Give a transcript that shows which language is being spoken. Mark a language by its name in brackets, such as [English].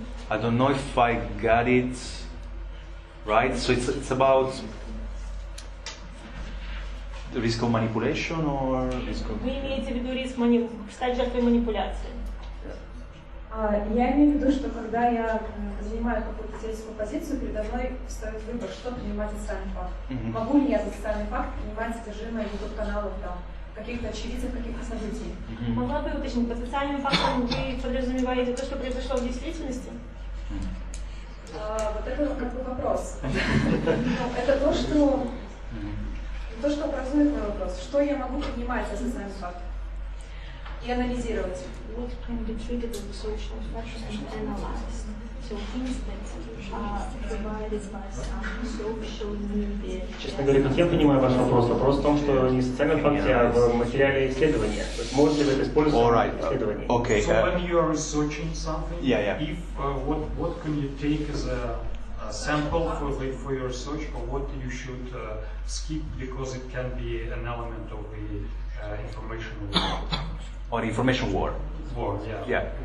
[English] I don't know if I got it right. So it's about the risk of manipulation or risk of... [Russian] Вы имеете в виду риск стать жертвой манипуляции? Я имею в виду, что когда я занимаю какую-то теоретическую позицию, передо мной встает выбор, что принимать за социальный факт. Могу ли я за социальный факт принимать содержимое YouTube-каналов, там, каких-то очевидцев, каких-то событий? Могла бы уточнить, под социальным фактом вы подразумеваете то, что произошло в действительности? Вот это как бы вопрос. Это то, что образует мой вопрос. Что я могу принимать за социальный факт и анализировать? [English] What can be treated as a social factor and analyzed? So things that are provided by some social media. [Russian] Честно говоря, как я понимаю ваш вопрос, вопрос в том, что не в социальном факте, а в материале исследования. То есть можете ли вы это использовать в исследовании? [English] Okay. So when you are researching something, if what can you take as a sample for your research, or what you should skip because it can be an element of the information war? Or information war. War, yeah.